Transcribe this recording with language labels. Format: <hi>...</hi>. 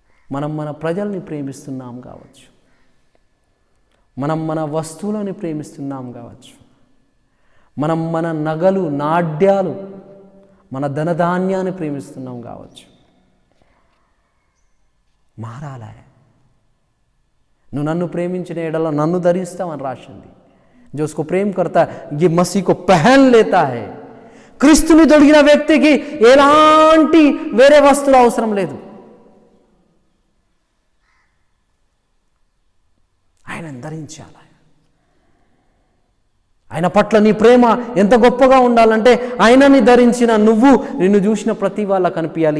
<te>మనం మన ప్రజల్ని ప్రేమిస్తున్నాం కావచ్చు, మనం మన వస్తువులని ప్రేమిస్తున్నాం కావచ్చు, మనం మన నగలు నాడ్యాలు మన ధనధాన్యాన్ని ప్రేమిస్తున్నాం కావచ్చు. మారాలే. నువ్వు నన్ను ప్రేమించిన ఎడల నన్ను ధరిస్తావని రాసింది.</te> <hi>जो उसको प्रेम करता है ये मसीह को पहन लेता है.</hi> <te>క్రీస్తుని దొరికిన వ్యక్తికి ఎలాంటి వేరే వస్తువులు అవసరం లేదు. ఆయనను ధరించాలి. ఆయన పట్ల నీ ప్రేమ ఎంత గొప్పగా ఉండాలంటే ఆయనని ధరించిన నువ్వు నిన్ను చూసిన ప్రతి వాళ్ళ కనిపించాలి.</te>